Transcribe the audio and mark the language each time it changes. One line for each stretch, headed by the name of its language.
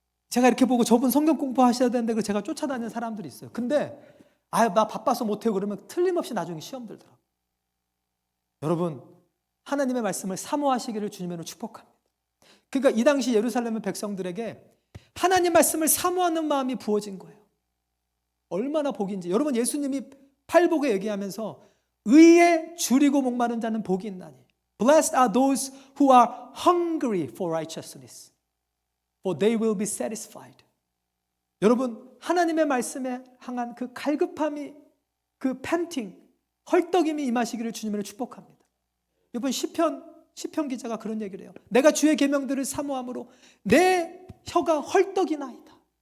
Korean: 제가 이렇게 보고 저분 성경 공부하셔야 되는데 제가 쫓아다니는 사람들이 있어요. 근데 나 바빠서 못해요 그러면 틀림없이 나중에 시험 들더라고요. 여러분 하나님의 말씀을 사모하시기를 주님으로 축복합니다. 그러니까 이 당시 예루살렘 백성들에게 하나님 말씀을 사모하는 마음이 부어진 거예요. 얼마나 복인지. 여러분 예수님이 팔복에 얘기하면서 의에 줄이고 목마른 자는 복이 있나니
English: Blessed are those who are hungry for righteousness, for they will be satisfied.
Korean: 여러분 하나님의 말씀에 향한 그 갈급함이, 그 팬팅, 헐떡임이 임하시기를 주님으로 축복합니다. 이번 시편 기자가 그런 얘기를 해요. 내가 주의 계명들을 사모함으로 내 혀가 헐떡이나이다.